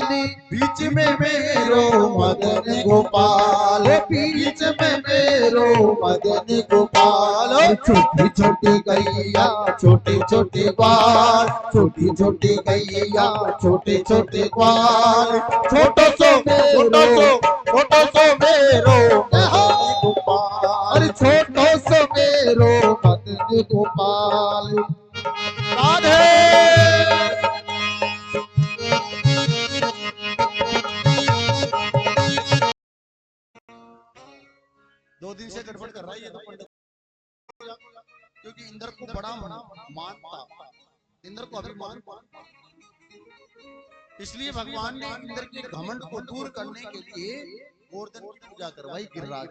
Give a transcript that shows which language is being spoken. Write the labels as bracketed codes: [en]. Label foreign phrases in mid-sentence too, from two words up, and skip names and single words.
[bra] बीच में मेरो मदन गोपाल, बीच में मेरो मदन गोपाल, छोटी छोटी गैया छोटी छोटी ग्वाल, छोटी छोटी गैया छोटे छोटे ग्वाल, छोटो सो मेरो मदन गोपाल, अरे छोटो सो मेरो मदन गोपाल। [hi] राधे। दो दिन से गड़बड़ कर रहा है ये तो पंडित, क्योंकि इंद्र को बड़ा मानता, इंद्र को अभिमान, इसलिए भगवान ने इंद्र के घमंड को दूर करने के लिए गोवर्धन की पूजा करवाई गिरिराज।